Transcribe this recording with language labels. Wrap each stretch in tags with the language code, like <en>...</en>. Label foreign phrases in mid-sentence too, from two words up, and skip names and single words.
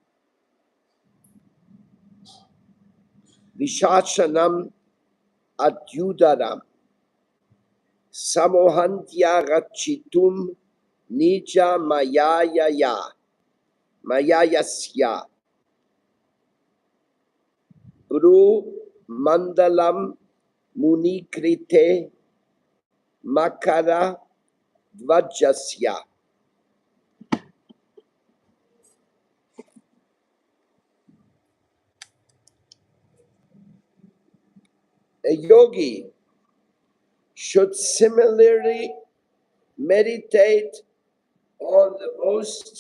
<sa>Vishachanam Adyudaram Samohantya Rachitum Nija Mayayasya Bru Mandalam Munikrite Makara Dvajasya.</sa> <en>A yogi should similarly meditate on the most</en>